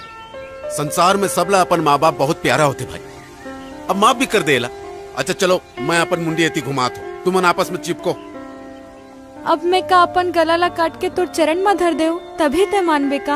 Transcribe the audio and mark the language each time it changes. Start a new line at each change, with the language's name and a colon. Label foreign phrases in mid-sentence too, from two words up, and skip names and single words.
Chhattisgarhi: संसार में सबला अपन माँ बाप बहुत प्यारा होते भाई। अब माफ भी कर देला। अच्छा चलो, मैं अपन मुंडी एती घुमात हूँ, तुम आपस में चिपको। अब मैं का अपन गला ला काट के तोर चरण में धर देऊ तभी ते मानबे का?